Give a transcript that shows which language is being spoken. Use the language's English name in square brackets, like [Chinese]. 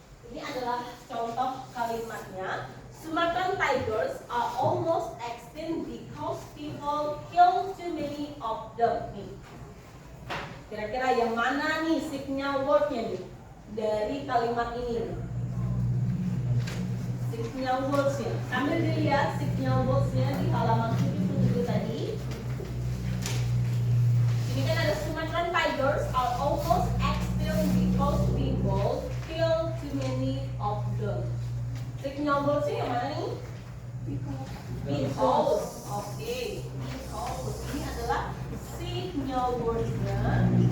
[Indonesian] adalah contoh kalimatnya. [English] Sumatran tigers are almost extinct because people kill too many of them. [Indonesian] Nih. Kira-kira yang mana nih signal wordnya nih dari kalimat ini? Signal wordsnya. Sambil dilihat signal wordsnya di halaman 77 tadi. Ini kan ada [English] Sumatran tigers are almost extinct because people kill too many of them. [Indonesian] Signal wordsnya yang mana nih? Because. Oke. Because. Ini adalah signal wordsnya.